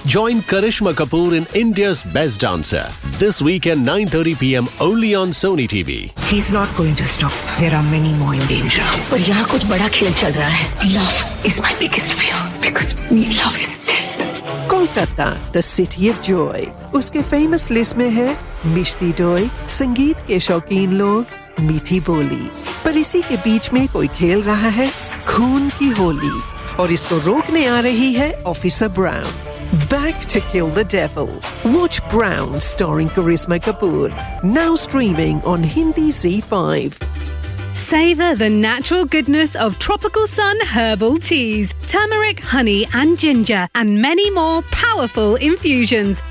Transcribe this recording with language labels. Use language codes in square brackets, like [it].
[en] Join Karishma Kapoor in India's Best Dancer. This weekend, 9:30 p.m. only on Sony TV. He's not going to stop. There are many more in danger. [hi] But yahan kuch bada khel chal raha hai. [en] Love is my biggest fear. Because love is death. Kolkata, the city of joy. [hi] उसके famous list में है मिष्टी दोई, संगीत के शौकीन लोग, मीठी बोली. पर इसी के बीच में कोई खेल रहा है, खून की होली. और इसको रोकने आ रही है officer brown. [en] Back to Kill the Devil. Watch Brown starring Karishma Kapoor. Now streaming on Hindi Z5. Savor the natural goodness of Tropical Sun herbal teas, turmeric, honey and ginger, and many more powerful infusions.